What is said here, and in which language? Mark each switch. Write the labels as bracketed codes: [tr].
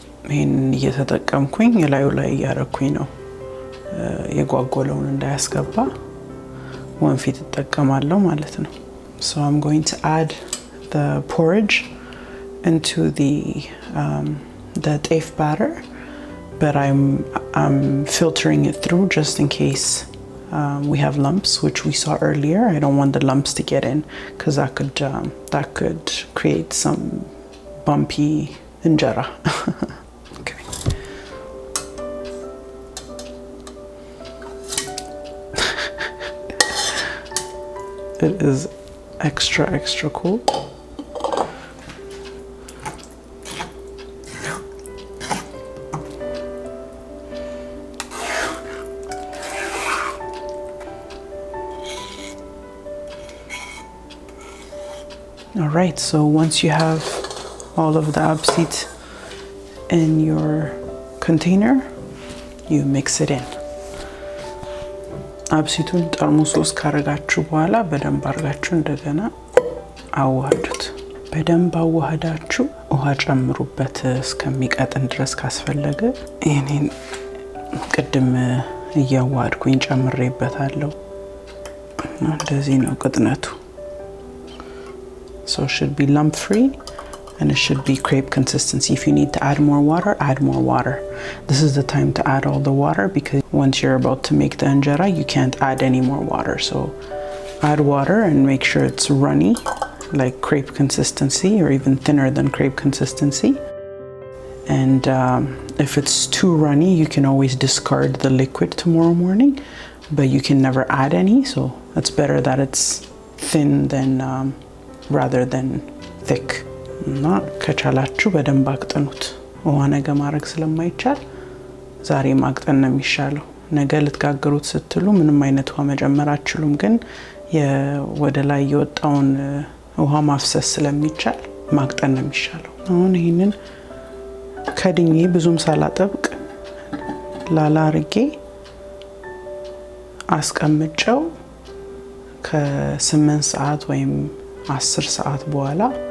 [am] ይሄን እየተጠቀምኩኝ ላዩ ላይ ያረኩኝ ነው የጓጎለውን እንዳያስገባ ወንፊት ተጠቀማለሁ ማለት ነው። [en] So I'm going to add the porridge into the teff batter, but I'm filtering it through just in case we have lumps, which we saw earlier. I don't want the lumps to get in because that could create some bumpy injera. Okay. It is extra cool. All right, so once you have all of the absit in your container, you mix it in. [am] አብሲቱን ጠርሙስ ውስጥ ካረጋችሁ በኋላ በደንብ አርጋችሁ እንደገና አዋህዱት። በደንብ አዋህዳችሁ ውሃ ጨምሩበት እስከሚቀጥን ድረስ ካስፈለገ። እኔን ቅድም እያዋሃድኩኝ ጨምሬበታለሁ። እንደዚህ ነው ቅጥነቱ። [en] So it should be lump free and it should be crepe consistency. If you need to add more water, add more water. This is the time to add all the water because once you're about to make the injera, you can't add any more water. So add water and make sure it's runny, like crepe consistency or even thinner than crepe consistency. And if it's too runny, you can always discard the liquid tomorrow morning, but you can never add any. So it's better that it's thin than rather than thick. [am] እና ከቻላችሁ በደንብ አቅጥኑት። ውሃ ነገ ማድረግ ስለማይቻል ዛሬ ማቅጠን ነው የሚሻለው። ነገ ልትጋግሩት ስትሉ ምንም አይነት ውሃ መጨመር አትችሉም፣ ግን ወደ ላይ የወጣውን ውሃ ማፍሰስ ስለሚቻል ማቅጠን ነው የሚሻለው። አሁን ይሄንን ከድኜ ብዙም ሳላጠብቅ ላላ አርጌ አስቀምጨው ከ8 ሰዓት ወይም 10 ሰዓት በኋላ